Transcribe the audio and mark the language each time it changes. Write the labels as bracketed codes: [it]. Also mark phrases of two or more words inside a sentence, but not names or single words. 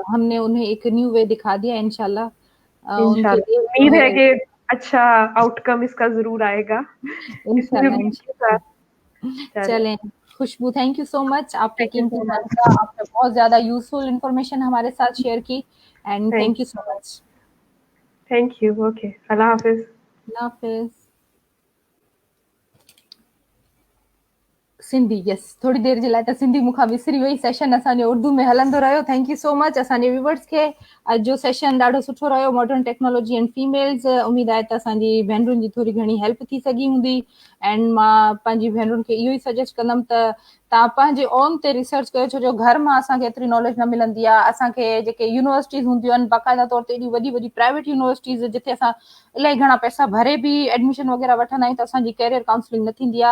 [ur] ہم نے انہیں ایک [en] new way [ur] دکھا دیا، ان شاء اللہ ان کے इंशाल्लाह لیے جو امید ہے है, کہ اچھا آؤٹ کم اس کا ضرور آئے گا. इसी इंशाल्लाह امید کے ساتھ इंशाल्लाह। चलें। چلیں، خوشبو, [en] thank you so much, [ur] आपके [en] thank you [ur] कीमती [en] सो [ur] टाइम [en] मच। [ur] کا آپ نے بہت زیادہ [en] useful information [ur] ہمارے ساتھ شیئر کی, [en] एंड थैंक thank you यू। so much. Thank you. Okay, [ur] اللہ حافظ. اللہ حافظ. [sd] सिंधी, यस, थोड़ी देर जे लाइ त सिंधी मूंखां विसरी वई, सेशन असांजो उर्दू में हलंदो रहियो। [en] thank you so much [sd] असांजे व्यूवर्स खे। अॼु जो सेशन ॾाढो सुठो रहियो, [en] Modern technology and females. [sd] उमेद आहे त असांजी भेनरुनि जी थोरी घणी हेल्प थी सघी हूंदी, एंड मां पंहिंजी भेनरुनि खे इहो ई सजेस्ट कंदमि त तव्हां पंहिंजे ओन ते रिसर्च कयो, छो जो घर मां असांखे एतिरी नॉलेज न मिलंदी आहे। असांखे जेके यूनिवर्सिटीज़ हूंदियूं आहिनि, बाक़ाइदा तौर ते एॾी वॾी वॾी [en] private universities, [sd] जिथे असां इलाही घणा पैसा भरे बि एडमिशन वग़ैरह वठंदा आहियूं, त असांजी [en] career counselling [sd] न थींदी आहे।